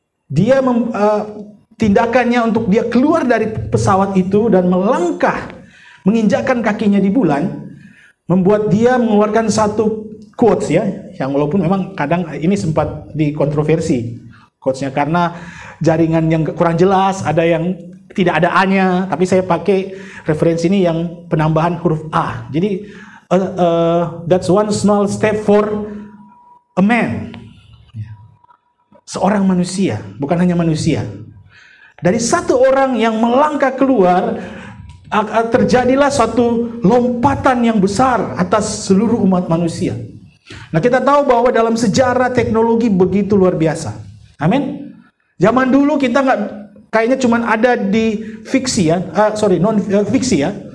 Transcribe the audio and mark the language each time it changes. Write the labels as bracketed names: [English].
[Indonesian] Dia tindakannya untuk dia keluar dari pesawat itu dan melangkah, menginjakkan kakinya di bulan, membuat dia mengeluarkan satu quotes ya, yang walaupun memang kadang ini sempat dikontroversi quotesnya karena jaringan yang kurang jelas, ada yang tidak ada A-nya, tapi saya pakai referensi ini yang penambahan huruf A. Jadi [English] that's one small step for a man. [Indonesian] Seorang manusia, bukan hanya manusia. Dari satu orang yang melangkah keluar, terjadilah suatu lompatan yang besar atas seluruh umat manusia. Nah, kita tahu bahwa dalam sejarah teknologi begitu luar biasa. Amin. Zaman dulu kita kayaknya cuma ada di fiksi ya, non fiksi ya.